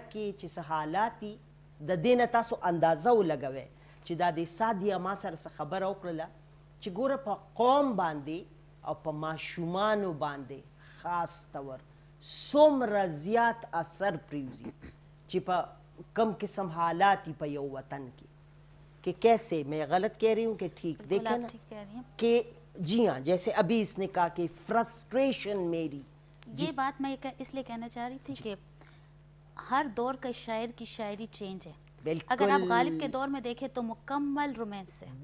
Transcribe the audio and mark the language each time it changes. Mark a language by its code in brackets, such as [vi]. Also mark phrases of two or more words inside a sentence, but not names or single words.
[ps] کې چې څه حالات دي د دې نه تاسو اندازه ولګوئ چې دا د سادیه ما سره څه خبره وکړله چې ګوره په قوم باندې او په ماشومانو باندې خاص طور څومره زیات اثر پرېوځي چې په کم قسم حالاتی پیو وطن کی [ur] کہ کیسے میں غلط کہہ رہی ہوں کہ ٹھیک دیکھیں نا ٹھیک کہہ رہی ہیں کہ جی ہاں جیسے ابھی اس نے کہا کہ فرسٹریشن میری یہ بات میں اس لیے کہنا چاہ رہی تھی کہ ہر دور کا شاعر کی شاعری چینج ہے. اگر آپ غالب کے دور میں دیکھیں تو مکمل رومانس ہے.